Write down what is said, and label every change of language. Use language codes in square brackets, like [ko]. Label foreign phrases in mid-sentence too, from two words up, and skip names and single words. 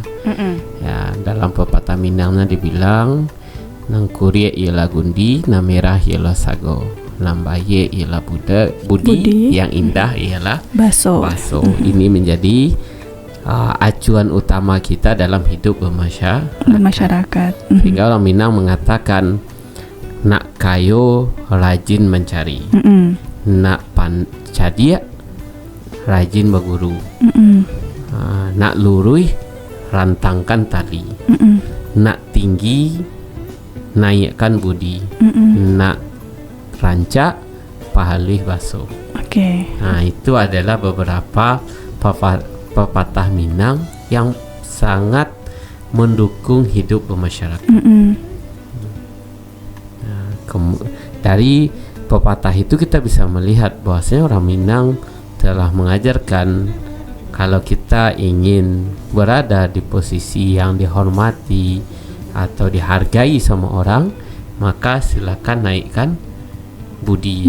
[id] Ya, dalam pepatah Minangnya dibilang [min] nangkurie ialah gundi, namerah ialah sago, lambaye ialah budi, yang indah ialah baso. [id] Ini menjadi acuan utama kita dalam hidup bermasyarakat. Sehingga orang Minang mengatakan [min] nak kayo rajin mencari, nak pancadia rajin berguru, nak lurui rantangkan tali, nak tinggi naikkan budi, nak rancak pahalih baso. [id] Nah, itu adalah beberapa pepatah Minang yang sangat mendukung hidup bermasyarakat. Dari pepatah itu kita bisa melihat bahwasanya orang Minang telah mengajarkan kalau kita ingin berada di posisi yang dihormati atau dihargai sama orang, maka silakan naikkan budinya.